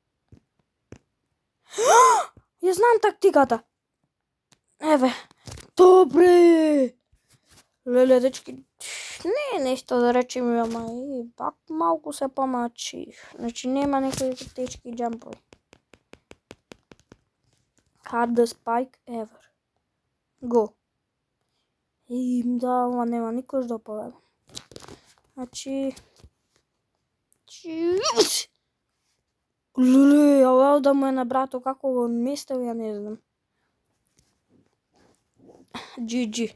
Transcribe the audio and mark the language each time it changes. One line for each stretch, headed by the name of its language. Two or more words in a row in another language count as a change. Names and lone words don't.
Macedonian: Ја знам тактиката. Еве. Добре. Леле, дечки, не е нешто да речем, ама и пак малку се помачи. Значи нема некои тешки џампови.
English: Hardest spike ever. Go.
Macedonian: И да, ова нема никош да победам. Значи, Значи... Леле, ала да му е на брато, како го местил, ја не знам. GG.